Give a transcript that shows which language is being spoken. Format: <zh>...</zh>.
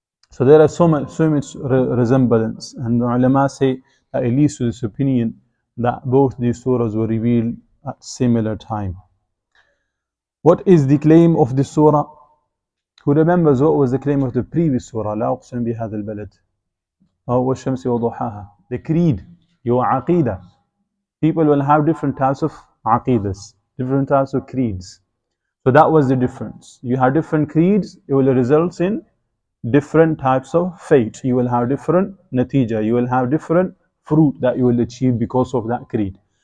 <en>So there are so much resemblance, and the ulama say that it leads to this opinion that both these surahs were revealed at similar time. What is the claim of this surah? Who remembers what was the claim of the previous surah?</en> <ar>لا أقسم بهذا البلد والشمس وضحاها.</ar> <en>The creed, your aqidah. People will have different types of aqidas, different types of creeds. So that was the difference. You have different creeds, it will result in different types of fate. You will have different natija, you will have different fruit that you will achieve because of that creed.</en>